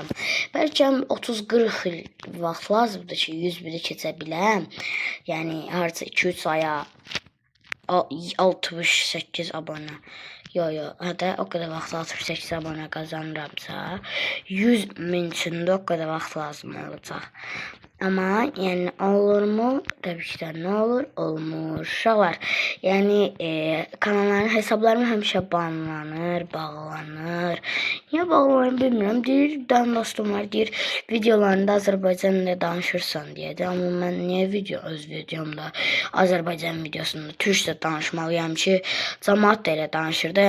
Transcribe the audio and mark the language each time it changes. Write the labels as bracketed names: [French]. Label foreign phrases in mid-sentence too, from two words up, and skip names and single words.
[Azerbaijani] Bəlkə 30-40 il vaxt lazımdır ki 100'ü keçə biləm. Yəni harca 2-3 aya 68 abone. Yo, hadi o kadar vaxt 68 abone kazanıramsa 100.000 üçün də o kadar vaxt lazım olacaq. [Turkish] Ama yani olur mu? Tabii ki de ne olur? [Azerbaijani] Olmur. Uşaqlar. Yani kanalların hesablarım həmişə banlanır, bağlanır. Niyə bağlanır bilmirəm. Deyir, bir dostum var, deyir, videolarında Azərbaycan ilə danışırsan deyədir. Amma mən niyə öz videomda Azərbaycan videosunda türkcə danışmalıyam ki, cəmaət də elə danışır da.